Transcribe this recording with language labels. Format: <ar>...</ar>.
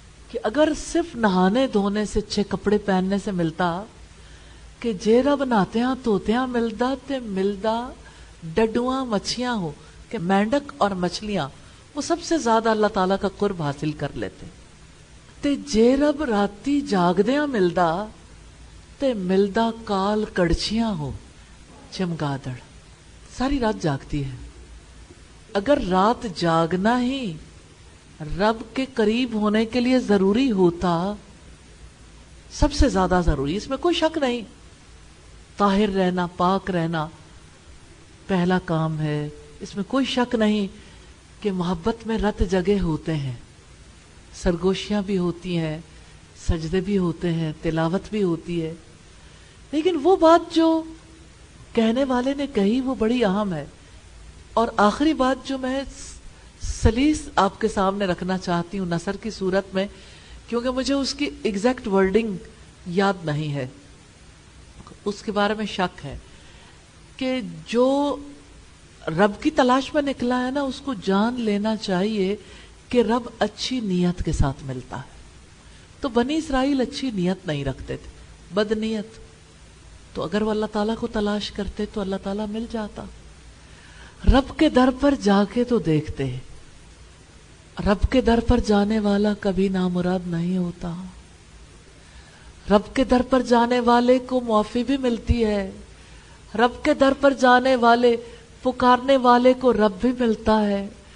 <ur>کہ اگر صرف نہانے دھونے سے اچھے کپڑے پہننے سے ملتا کہ</ur> <pa>جے رب ناتیاں توتیاں ملدا تے ملدا ڈڈواں مچھیاں ہو،</pa> <ur>کہ مینڈک اور مچھلیاں وہ سب سے زیادہ اللہ تعالیٰ کا قرب حاصل کر لیتے.</ur> <pa>تے جے رب راتی جاگدیاں ملدا تے ملدا کال کڑچیاں ہو،</pa> <ur>چمگادڑ ساری رات جاگتی ہے. اگر رات جاگنا ہی رب کے قریب ہونے کے لیے ضروری ہوتا، سب سے زیادہ ضروری، اس میں کوئی شک نہیں، طاہر رہنا پاک رہنا پہلا کام ہے. اس میں کوئی شک نہیں کہ محبت میں رت جگہ ہوتے ہیں، سرگوشیاں بھی ہوتی ہیں، سجدے بھی ہوتے ہیں، تلاوت بھی ہوتی ہے. لیکن وہ بات جو کہنے والے نے کہی وہ بڑی اہم ہے. اور آخری بات جو میں سلیس آپ کے سامنے رکھنا چاہتی ہوں نثر کی صورت میں، کیونکہ مجھے اس کی ایگزیکٹ ورڈنگ یاد نہیں ہے، اس کے بارے میں شک ہے، کہ جو رب کی تلاش میں نکلا ہے نا اس کو جان لینا چاہیے کہ رب اچھی نیت کے ساتھ ملتا ہے. تو بنی اسرائیل اچھی نیت نہیں رکھتے تھے، بد نیت. تو اگر وہ اللہ تعالیٰ کو تلاش کرتے تو اللہ تعالیٰ مل جاتا. رب کے در پر جا کے تو دیکھتے، رب کے در پر جانے والا کبھی نامراد نہیں ہوتا. رب کے در پر جانے والے کو معافی بھی ملتی ہے. رب کے در پر جانے والے پکارنے والے کو رب بھی ملتا ہے.</ur>